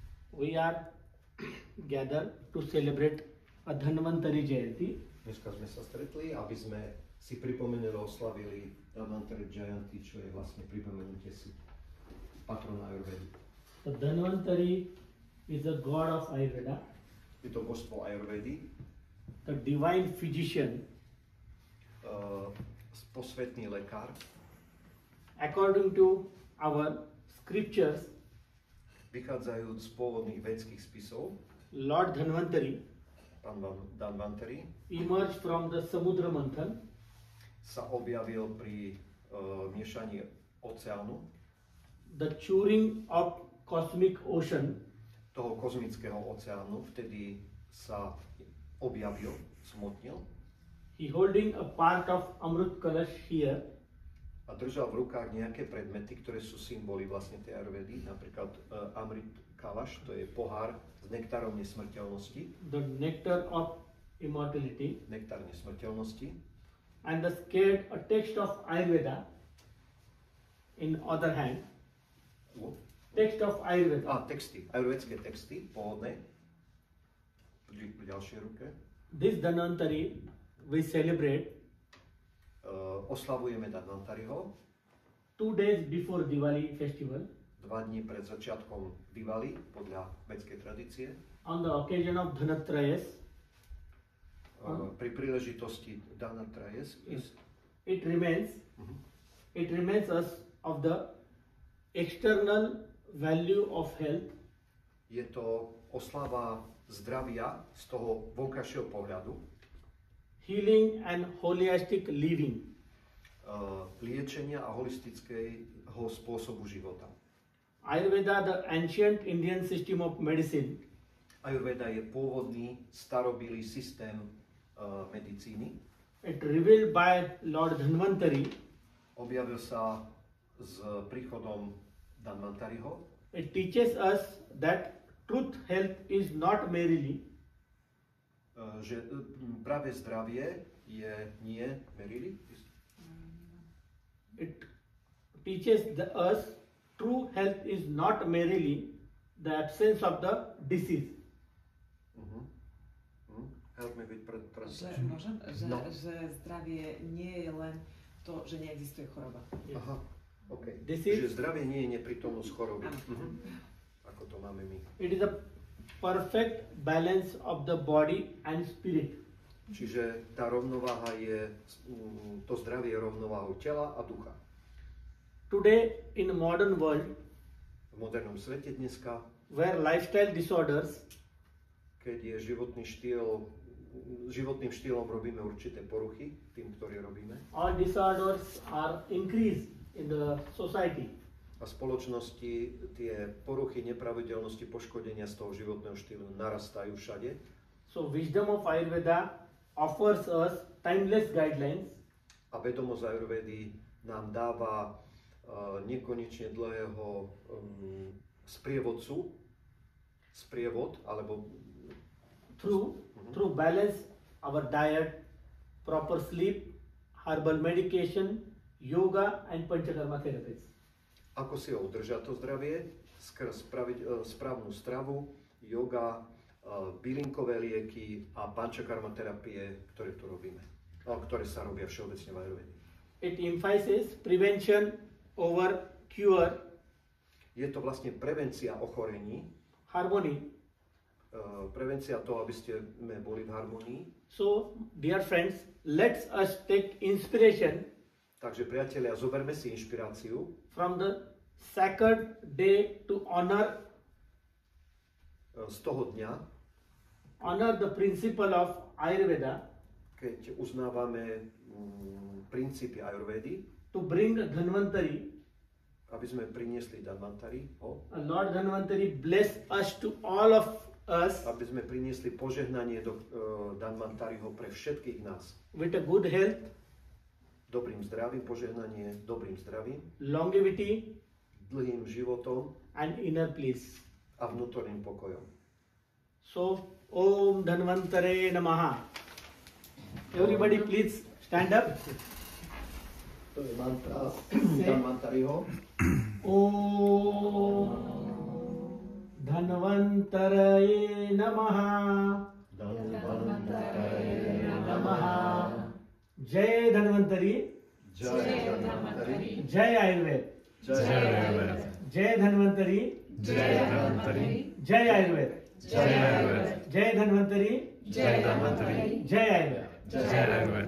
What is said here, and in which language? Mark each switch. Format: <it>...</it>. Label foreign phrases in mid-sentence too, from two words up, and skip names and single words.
<en>we are gathered to celebrate a Dhanvantari Jayanti.</en> <sk>Dneska sme sa stretli, aby sme si pripomenuli a oslavili Dhanvantari Jayanti, čo je vlastne pripomenutie si patrona Ayurvedy.</sk> <en>The Dhanvantari is the god of Ayurveda,</en> <sk>Je to božstvo Ayurvedy,</sk> <en>the divine physician.</en> <sk>Posvetný lekár.</sk> <en>According to our scriptures,</en> <sk>Vychádzajúc z pôvodných védskych spisov,</sk> <en>Lord Dhanvantari</en> <sk>pán Dhanvantari</sk> <en>emerged from the Samudra Manthan</en> <sk>sa objavil pri miešaní oceánu,</sk> <en>the churning of cosmic ocean,</en> <sk>toho kozmického oceánu, vtedy sa objavil, smotnil</sk> <en>he holding a part of Amrit Kalash here,</en> <sk>a držal v rukách nejaké predmety, ktoré sú symboly vlastne tej Ayurvedy, napríklad Amrit Kalash, to je pohár s nektárom nesmrteľnosti,</sk> <en>the nectar of immortality,</en> <sk>nektár nesmrteľnosti,</sk> <en>and the scared a text of Ayurveda in other hand, text of Ayurveda.</en> <sk>a texty, ajurvedské texty, pôvodné, pri ďalšej ruke.</sk> <en>This Dhanvantari we celebrate</en> <sk>Oslavujeme Dhanvantariho</sk> <en>2 days before Diwali festival</en> <sk>2 dní pred začiatkom Diwali podľa vedskej tradície.</sk> <en>on the occasion of Dhanatrayas.</en> <sk>Pri príležitosti Dhanatrayas</sk> <en>It reminds us of the external value of health,</en> <sk>je to oslava zdravia z toho vonkajšieho pohľadu,</sk> <en>healing and holistic living.</en> <sk>Liečenia a holistického spôsobu života.</sk> <en>Ayurveda, the ancient Indian system of medicine,</en> <sk>Ayurveda je pôvodný starobilý systém medicíny.</sk> <en>it revealed by Lord Dhanvantari.</en> <sk>Objavil sa s príchodom Dhanvantariho.</sk> <en>It teaches us that truth health is not merely</en> <sk>Že práve zdravie je nie merili.</sk> <en>it teaches us true health is not merely the absence of the disease. Help me with</en> <sk>Že, môžem? Že zdravie nie je len to, že neexistuje choroba.</sk> <en>Yes.</en> <sk>Aha, OK.</sk> <en>This</en> <sk>Že</sk> <en>is,</en> <sk>zdravie nie je neprítomnosť choroby. Áno. Ako to máme my.</sk> <en>it is a perfect balance of the body and spirit.</en> <sk>Čiže tá rovnováha je, to zdravie je rovnováhou tela a ducha.</sk> <en>Today in modern world,</en> <sk>V modernom svete dneska,</sk> <en>where lifestyle disorders</en> <sk>keď je životným štýlom robíme určité poruchy, tým, ktorí robíme,</sk> <en>all disorders are increased in the society.</en> <sk>a v spoločnosti tie poruchy, nepravidelnosti, poškodenia z toho životného štýlu narastajú všade,</sk> <en>So wisdom of Ayurveda offers us timeless guidelines</en> <sk>a vedomosť Ayurvedy nám dáva nekonečne dlhého sprievod, alebo</sk> <en>through balance our diet, proper sleep, herbal medication, yoga and panchakarma therapies.</en> <sk>ako si ho udržať to zdravie, skrz správnu stravu, yoga, bylinkové lieky a panchakarma terapie, ktoré tu robíme, ktoré sa robia všeobecne v Ayurvede.</sk> <en>It emphasizes prevention over cure,</en> <sk>Je to vlastne prevencia ochorení,</sk> <en>harmony.</en> <sk>Prevencia toho, aby ste boli v harmonii.</sk> <en>So, dear friends, let us take inspiration</en> <sk>Takže priatelia, zoberme si inšpiráciu</sk> <en>from the sacred day to honor</en> <sk>z toho dňa,</sk> <en>the principle of Ayurveda,</en> <sk>keď uznávame princípy Ayurvedy,</sk> <en>to bring Dhanvantari.</en> <sk>aby sme priniesli Dhanvantari,</sk> <en>Lord Dhanvantari bless us to all of us</en> <sk>aby sme priniesli požehnanie do Dhanvantariho pre všetkých nás.</sk> <en>with a good health,</en> <sk>Dobrým zdravím, požehnanie dobrým zdravím,</sk> <en>longevity</en> <sk>dlhým životom</sk> <en>and inner peace.</en> <sk>a vnútorným pokojom.</sk> <en>So,</en> <sa>ओम् धन्वन्तरे नमः.</sa> <en>Everybody please stand up.</en> <sk>To je mantra Dhanvantariho.</sk> <sa>Om धन्वन्तरये नमः नमः।</sa> <hi>जय धन्वंतरी, जय आयुर्वेद, जय धन्वंतरी, जय आयुर्वेद, जय धन्वंतरी, जय आयुर्वेद।</hi>